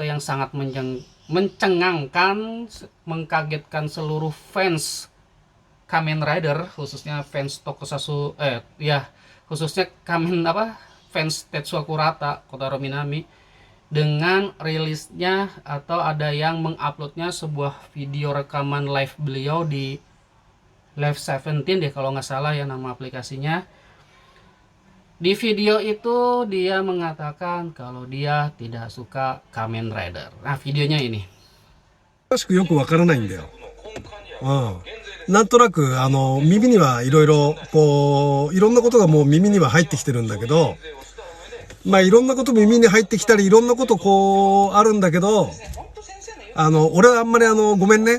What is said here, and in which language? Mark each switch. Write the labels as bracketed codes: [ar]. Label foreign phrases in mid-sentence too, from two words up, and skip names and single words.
[id] yang sangat mencengangkan, mengkagetkan seluruh fans Kamen Rider, khususnya fans Tokusatsu, ya khususnya fans Tetsuo Kurata, Kotaro Minami, dengan rilisnya atau ada yang menguploadnya sebuah video rekaman live beliau di Live 17 deh kalau nggak salah ya nama aplikasinya. Di video itu dia mengatakan kalau dia tidak suka Kamen Rider. Nah, videonya ini. [ja] 詳しくよくわからないんだよ。なんとなく、耳にはいろいろ、こう、いろんなことがもう耳には入ってきてるんだけど、まあいろんなこと耳に入ってきたり、いろんなことこう、あるんだけど、俺はあんまりごめんね。